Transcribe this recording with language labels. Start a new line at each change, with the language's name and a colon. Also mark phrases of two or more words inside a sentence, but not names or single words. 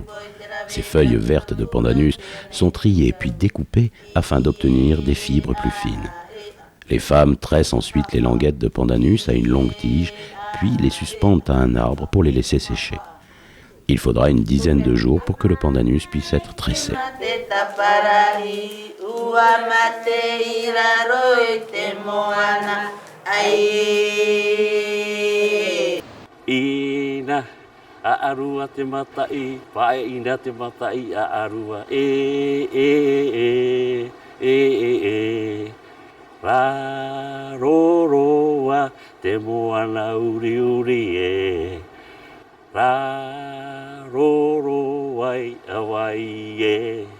French: Ces feuilles vertes de pandanus sont triées puis découpées afin d'obtenir des fibres plus fines. Les femmes tressent ensuite les languettes de pandanus à une longue tige, puis les suspendent à un arbre pour les laisser sécher. Il faudra une dizaine de jours pour que le pandanus puisse être tressé.
Tahitian: Ina, aarua te matai, pae ina te matai, aarua, Ra roroa te moana uri uri Ra roroai awai